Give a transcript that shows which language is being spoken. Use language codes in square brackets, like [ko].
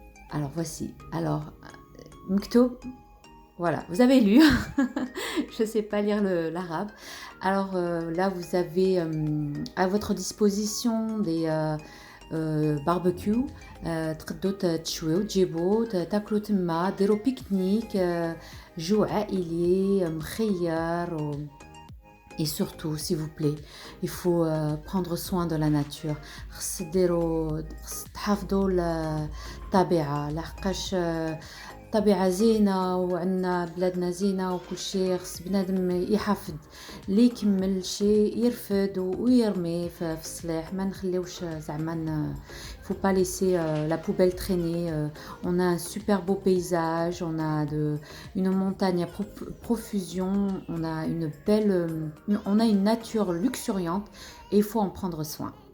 [fr] Alors voici. Alors, Mktoub, voilà, vous avez lu. Je ne sais pas lire l'arabe. Alors là, vous avez à votre disposition des barbecues. [ar] تقدروا تشويو تجيبوا تاكلوا تما، ديروا بيكنيك، جو عائلي مخير. [fr] Et surtout, s'il vous plaît, il faut prendre soin de la nature. [ar] خص تحافظوا الطبيعة، لحقاش الطبيعة زينة وعندنا بلادنا زينة وكل شيء. خص بنادم يحافظ، اللي يكمل شيء يرفد ويرمي في الصليح. ما نخليوش زعما [fr] faut pas laisser la poubelle traîner. On a un super beau paysage, on a une montagne à profusion, on a une nature luxuriante et il faut en prendre soin.